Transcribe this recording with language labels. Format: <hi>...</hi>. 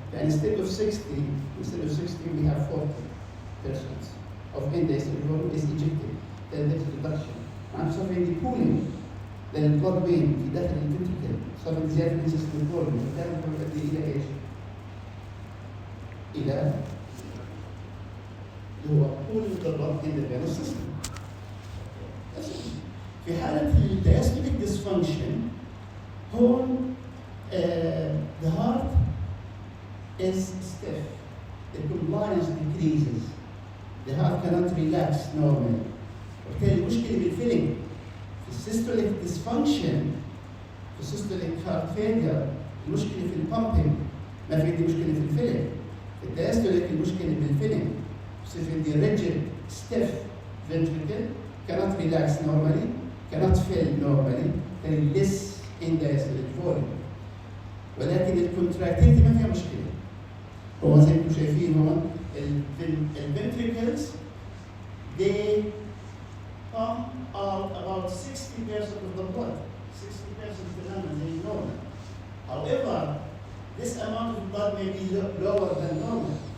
<en>يعني instead of 60 we have 40% of end-diastolic volume is ejected. Then there's reduction.</en> <ar>معناته صار في عندي pooling للبلد فين في داخل الفنتريكل، صار في زيادة في السيستم فوليوم، وبالتالي يؤدي إلى ايش؟ إلى اللي هو pooling البلد</ar> <en>in the venous system.</en> <ar>في حالة الدايستوليك</ar> <en>dysfunction هون the heart is stiff, the compliance decreases, the heart cannot relax normally.</en> <ar>وبالتالي المشكلة بالفيلينج في السيستوليك dysfunction، في السيستوليك heart failure المشكلة في البامبينج، ما في عندي مشكلة في الفيلينج. في الدايستوليك المشكلة بالفيلينج، بصير في عندي</ar> <en>rigid stiff ventricle cannot relax normally, cannot fill normally, and less in diastolic volume.</en> <ar>ولكن الكونتراكتيليتي ما فيها مشكلة. هو زي ما انتم شايفين هون الventricles</ar> <en>they pump out about 60% of the blood,</en> <ar>60% تماما زي normal.</ar> <en>However, this amount of blood may be lower than normal.</en>